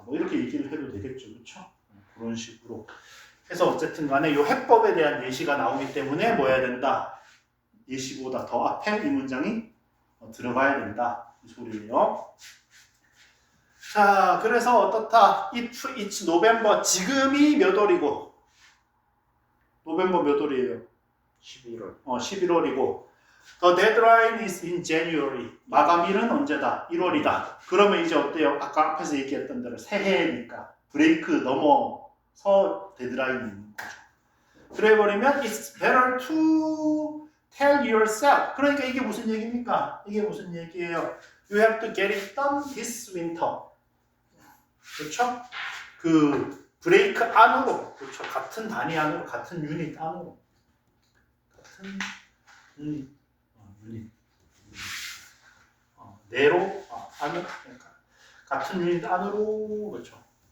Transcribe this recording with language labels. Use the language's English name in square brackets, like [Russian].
[Korean] 뭐 이렇게 얘기를 해도 되겠죠. 그렇죠? 그런 식으로 해서 어쨌든 간에 이 해법에 대한 예시가 나오기 때문에 뭐 해야 된다? 예시보다 더 앞에 이 문장이 들어가야 된다. 이 소리예요. 자, 그래서 어떻다? [English] If it's November, [Korean] 지금이 몇 월이고? 노벰버 몇 월이에요? 11월. 11월이고 [English] The deadline is in January. [Korean] 마감일은 언제다? 1월이다. 그러면 이제 어때요? 아까 앞에서 얘기했던 대로 새해니까 브레이크 넘어서 데드라인이 있는 거죠. 그래버리면 [English] It's better to tell yourself. [Korean] 그러니까 이게 무슨 얘기입니까? 이게 무슨 얘기예요? [English] You have to get it done this winter. [Korean] 그렇죠? 그 브레이크 안으로, 그렇죠? 같은 단위 안으로, 같은 유닛 안으로, 같은 유닛, 내로 안으로, 같은 유닛 안으로, 그렇죠?